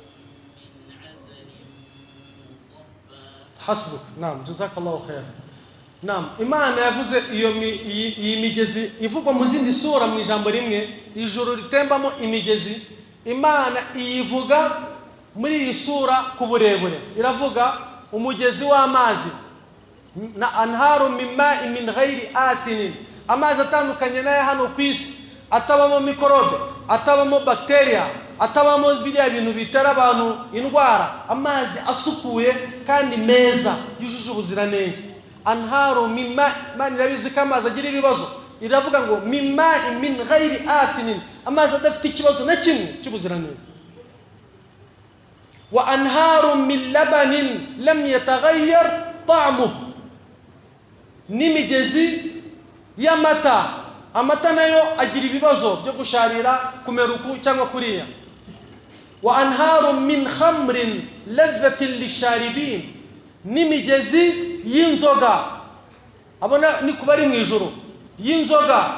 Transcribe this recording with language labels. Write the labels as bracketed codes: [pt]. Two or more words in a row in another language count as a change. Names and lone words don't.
[ar] حسبك. نعم جزاك الله خير. [rw] Naam, Imana yavuze iyi migezi ivugwa mu zindi sura mu ijambo rimwe, ijuru ritembamo imigezi. Imana iyivuga muri iyi sura ku burebure, iravuga umugezi w'amazi na [ar] أنهار من ماء غير آسن, [rw] amazi atandukanye n'aya hano ku isi, atabamo mikorobe, atabamo bakteria, atabamo biriya bintu bitera abantu indwara, amazi asukuye kandi meza yujuje ubuziranenge. [ar] أنهار من ماء, [rw] Imana irabizi ko amazi agira ibibazo, iravuga ngo [ar] من ماء غير آسن, [rw] amazi adafite ikibazo na kimwe cy'ubuziranenge. [ar] وأنهار من لبن لم يتغير طعمه, [rw] n'imigezi y'amata, amata nayo agira ibibazo byo gusharira, kumera uku cyangwa kuriya. [ar] وأنهار من خمر لذة للشاربين, [rw] n'imigezi y'inzoga, abona ni kubari mu ijuru y'inzoga.